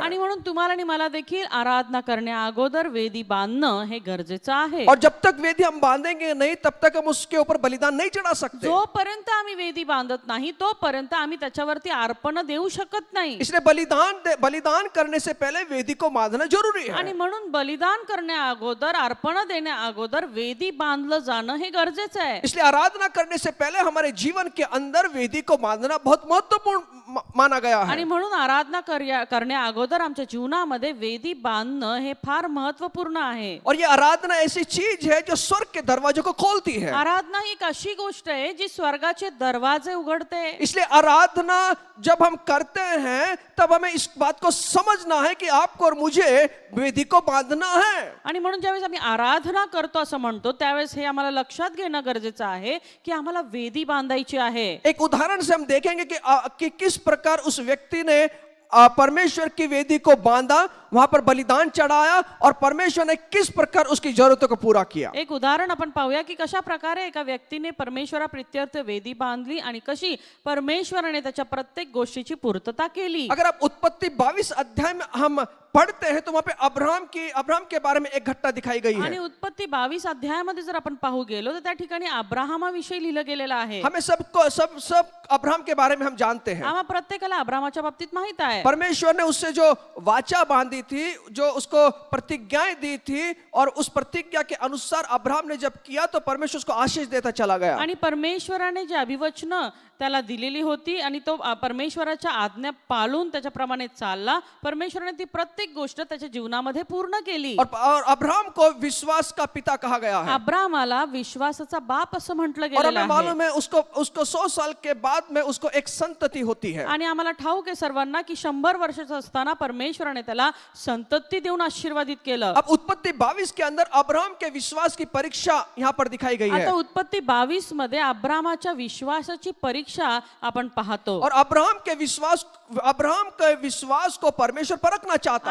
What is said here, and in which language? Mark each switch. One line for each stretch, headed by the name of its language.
Marathi: आणि म्हणून तुम्हाला आणि मला देखील आराधना करण्या अगोदर वेदी बांधणं हे गरजेचं आहे.
Hindi: और जब तक वेदी हम बांधेंगे नहीं, तब तक हम उसके ऊपर बलिदान नहीं चढ़ा सकते।
Marathi: जोपर्यंत आम्ही वेदी बांधत नाही तोपर्यंत आम्ही त्याच्यावरती अर्पण देऊ शकत नाही.
Hindi: इसलिए बलिदान करने से पहले वेदी को बांधना जरूरी है।
Marathi: आणि म्हणून बलिदान करण्या अगोदर, अर्पण देण्या अगोदर वेदी बांधलं जाणं हे गरजेचं आहे.
Hindi: इसलिए आराधना करने से पहले हमारे जीवन के अंदर वेदी को बांधना बहुत महत्वपूर्ण माना गया है।
Marathi: आणि म्हणून आराधना करण्या अगोदर आमच्या जीवनामध्ये वेदी बांधणं हे फार महत्वपूर्ण आहे.
Hindi: और ये आराधना ऐसी चीज है जो स्वर्ग के दरवाजे को खोलती है।
Marathi: आराधना ही एक अशी गोष्ट आहे जी स्वर्गाचे दरवाजे उघडते.
Hindi: इसलिए आराधना जब हम करते हैं तब हमें इस बात को समझना है कि आपको और मुझे वेदी को बांधना है।
Marathi: आणि म्हणून ज्यावेळेस आम्ही आराधना करतो असं म्हणतो त्यावेळेस हे आम्हाला लक्षात घेणं गरजेचं आहे की आम्हाला वेदी बांधायची आहे.
Hindi: एक उदाहरण से हम देखेंगे कि किस प्रकार उस व्यक्ति ने परमेश्वर की वेदी को बांधा, वहां पर बलिदान चढ़ाया और परमेश्वर ने किस प्रकार उसकी जरूरतों को पूरा किया।
Marathi: एक उदाहरण आपण पाहूया की कशा प्रकारे एका व्यक्तीने परमेश्वरा प्रित्यर्थ वेदी बांधली आणि कशी परमेश्वराने त्याच्या प्रत्येक गोष्टीची पूर्तता केली.
Hindi: अगर आप उत्पत्ति 22 अध्याय में हम पढ़ते हैं तो वहां पे अब्राहम के बारे में एक घटना दिखाई गई है।
Marathi: आणि उत्पत्ती 22 अध्यायामध्ये जर आपण पाहू गेलो तर त्या ठिकाणी अब्राहमाविषयी लिहिलं गेलेलं आहे.
Hindi: हमें सब अब्राहम के बारे में हम जानते हैं।
Marathi: आम्हा प्रत्येकाला अब्राहमाच्या बाबतीत माहित आहे.
Hindi: परमेश्वर ने उससे जो वाचा बांधी थी, जो उसको प्रतिज्ञाएं दी थी, और उस प्रतिज्ञा के अनुसार अब्राहम ने जब किया तो परमेश्वर उसको आशीष देता चला गया।
Marathi: आणि परमेश्वराने जे अभिवचन त्याला दिलेली होती आणि तो परमेश्वराच्या आज्ञा पाळून त्याच्याप्रमाणे चालला. परमेश्वराने ती प्रत्येक गोष्ट त्याच्या जीवनामध्ये पूर्ण केली.
Hindi: और अब्राहम को विश्वास का पिता कहा गया है।
Marathi: अब्रामाला विश्वासाचा बाप असं म्हटलं
Hindi: और
Marathi: गेलेलं
Hindi: हमें
Marathi: आहे.
Hindi: मालूम है उसको 100 साल के बाद में उसको एक संतति होती है।
Marathi: आणि आम्हाला ठाऊक आहे सर्वांना की 100 वर्षाचा असताना परमेश्वराने त्याला संतती देऊन आशीर्वादित केलं.
Hindi: अब उत्पत्ति 22 के अंदर अब्राहम के विश्वास की परीक्षा यहाँ पर दिखाई गई है।
Marathi: आता उत्पत्ती 22 मध्ये अब्रामाच्या विश्वासाची परीक्षा आपण पाहतो.
Hindi: और अब्राहम के विश्वास को परमेश्वर परखना चाहता